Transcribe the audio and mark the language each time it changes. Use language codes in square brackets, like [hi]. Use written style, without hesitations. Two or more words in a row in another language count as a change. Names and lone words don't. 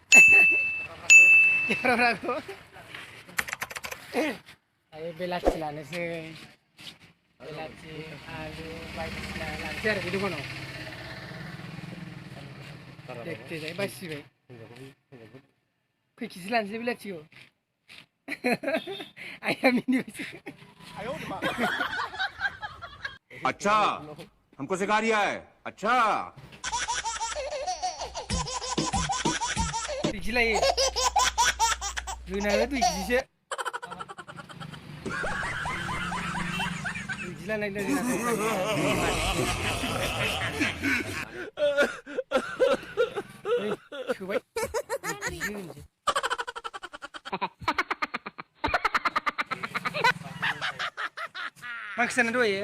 [brx] केमेराखौ दायो बेलाथि लानोसै बेलाथि आलु बायदिसिना लानोसै आरो बे दखानाव देखते बासिबाय खै केजि लानोसै बेलाथिखौ आइया मिनिबायसो [hi] अच्छा हमको सिखा रिया है अच्छा [brx] केजि लायो होनाङो 2 केजिसो केजि लानायनो जोंना सोबाय मा ओंख्रि जानाय दहायो